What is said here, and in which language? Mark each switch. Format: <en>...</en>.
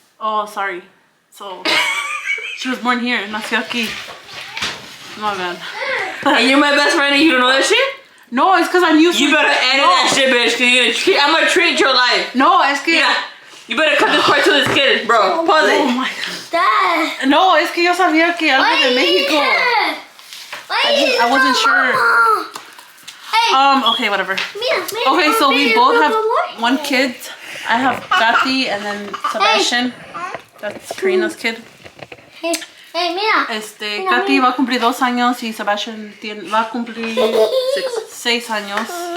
<en>Oh, sorry. So she was born here.</en> <es>Nació aquí.</es> <en>My bad. And you're my best friend and you don't know that shit? No, it's because I'm used to. You better edit that shit, bitch. Cause I'm gonna treat your life.</en> <es>No, es que.</es> <en>Yeah. You better cut this part to this kid, bro. Pause it. Oh my god. Dad.</en> <es>No, es que yo sabía que algo de México.</es> <en>I wasn't sure. Hey. Okay, whatever.</en> <es>Mira,</es> <en>Okay, so we both have one kid. I have Katy and then Sebastian. That's Karina's kid.</en> <es>Hey, mira. Katy va a cumplir 2 años y Sebastian va a cumplir 6 años.</es>